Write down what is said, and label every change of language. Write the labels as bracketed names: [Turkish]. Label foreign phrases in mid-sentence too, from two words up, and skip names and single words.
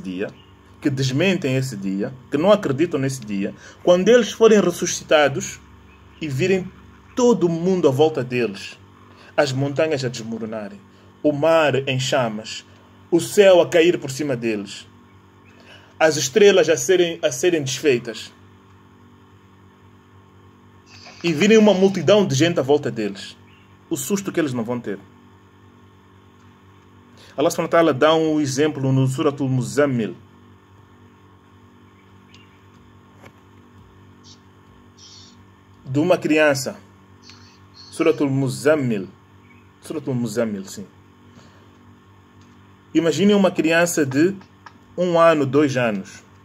[Portuguese] dia, que desmentem esse dia, que não acreditam nesse dia, quando eles forem ressuscitados e virem todo o mundo à volta deles, as montanhas a desmoronarem, o mar em chamas, o céu a cair por cima deles, as estrelas a serem desfeitas, e virem uma multidão de gente à volta deles. O susto que eles não vão ter. Allah [Arabic] سبحانه وتعالى [Portuguese] dá um exemplo no Suratul Muzammil. De uma criança. Suratul Muzammil. Suratul Muzammil, sim. Imaginem uma criança de 1 ano, 2 anos.